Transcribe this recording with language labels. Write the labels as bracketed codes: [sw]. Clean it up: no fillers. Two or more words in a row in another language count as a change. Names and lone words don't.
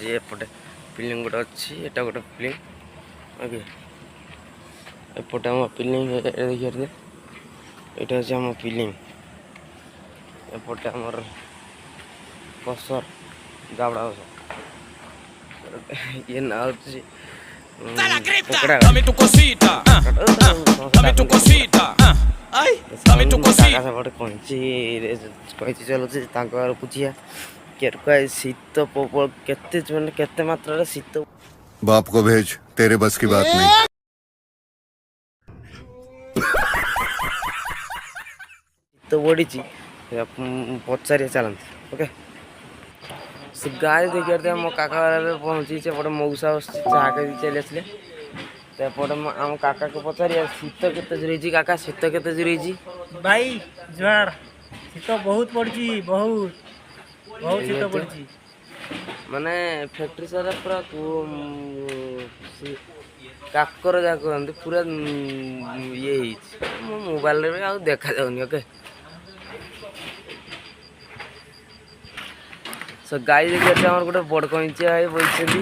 [or] ଏପଟେ ପିଲିଂ ଗୋଟେ ଅଛି, ଏଟା ଗୋଟେ ପିଲିଂ ଓକେ। ଏପଟେ ଆମ ପିଲିଂ ଦେଖିବା ଏଇଟା ହେଉଛି ଆମ ପିଲିଂ। ଏପଟେ ଆମର କସର ଗାବଡ଼ା କସର ଇଏ ନା ହେଉଛି [es] Dame tu cosita, dame tu cosita, ay, dame tu cosita. [or] ସେପଟେ କଇଁଚି ଚଲାଉଛି ତାଙ୍କ ଘର ବୁଝିବା କେରକା ଶୀତ ପ୍ରବଳ କେତେ ମାନେ କେତେ ମାତ୍ରାରେ ଶୀତ। [hi] बाप को भेज, तेरे बस की बात नहीं। [or] ଶୀତ ବଢ଼ିଛି ପଚାରିବା ଚାଲନ୍ତୁ ଓକେ। ସେ ଗାଈ ଦେଖିବା ମୋ କାକା ଏବେ ପହଞ୍ଚିଛି। ଏପଟେ ମଉସା ବସିଛି ଚାହା ଖାଇ ଚାଲି ଆସିଲେ। ତ ଏପଟେ ଆମ କାକାକୁ ପଚାରିବା ଶୀତ କେତେ ଜୋର ହେଇଛି। କାକା ଶୀତ କେତେ ଜୋର ହେଇଛି? [hi] भाई जुआर शीत बहुत पड़ी बहुत बहुत शीत पड़ी [or] ମାନେ ଫ୍ୟାକ୍ଟ୍ରି ସାରା ପୁରା କାକର ଯାହା କହନ୍ତି ପୁରା ଇଏ ହେଇଛି। ମୋ ମୋବାଇଲରେ ବି ଆଉ ଦେଖାଯାଉନି ଓକେ। ସୋ ଗାଈ ଦେଖିବା ଆମର ଗୋଟେ ବଡ଼ କଇଁଚିଆ ଭାଇ ବସିଛନ୍ତି।